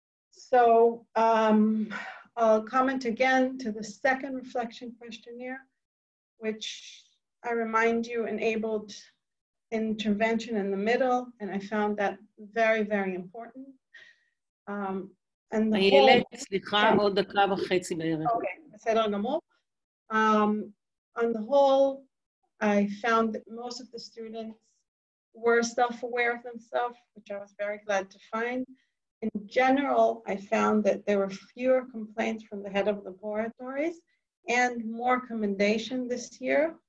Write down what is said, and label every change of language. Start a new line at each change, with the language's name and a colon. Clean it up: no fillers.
English: So I'll comment again to the second reflection questionnaire, which I remind you enabled intervention in the middle, and I found that very, very important. And the
Hebrew: איילת, סליחה, עוד דקה וחצי בערך. Okay, בסדר גמור.
English: On the whole, I found that most of the students were self-aware of themselves, which I was very glad to find. In general, I found that there were fewer complaints from the head of laboratories and more commendation this year.